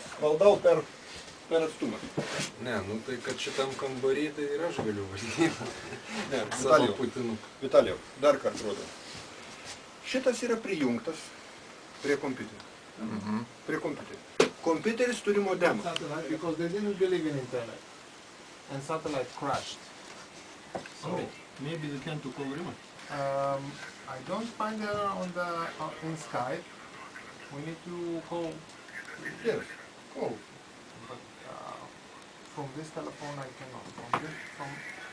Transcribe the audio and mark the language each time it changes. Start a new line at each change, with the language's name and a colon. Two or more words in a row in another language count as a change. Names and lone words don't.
Lithuanian: Valdau per atstumą. Ne, nu tai kad šitam kambarį tai ir aš galiu valdyti. Ne, Savo Putinu. Vitalijau, dar kartą rodau. Šitas yra prijungtas prie kompiuterio. Prie kompiuterio. Kompiuteris turi modemą.
English: Satellite, because they didn't believe in internet. And satellite crashed. So, Maybe they can to call remote. I don't find her on the in Skype. We need to call, Yes. Oh. but from this telephone I cannot.